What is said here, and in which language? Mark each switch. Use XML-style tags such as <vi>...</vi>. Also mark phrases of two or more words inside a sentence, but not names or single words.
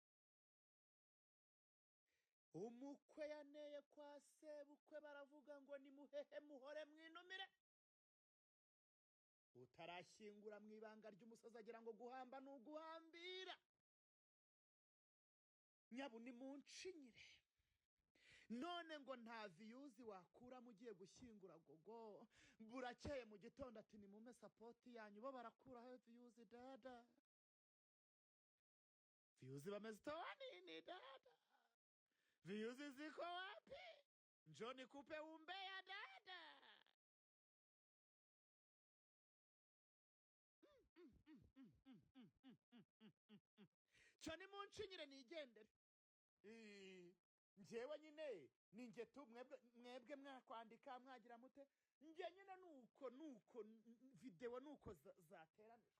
<rw>Umukwe yaneye kwa sebukwe baravuga ngo ni muhehe muhore mwinumire, utarashyingura mu ibanga ry'umusozi agira ngo guhamba ni uguhambira. Nyabu ni munshinyire, none ngo nta views wakuramo ugiye gushyingura gogo, burakeye mu gitondo ati ni mume support yanyu, bo barakuraho views dada,</rw> <sw>views bamezitoa nini dada, views ziko wapi, njoo nikupe umbea dada.</sw> <rw>Cyane munshinyire nigendere. Njyewe nyine ninjye tu mwebwe mwakwandika mwagira mute, njye nyine nuko video nuko zateranijwe.</rw>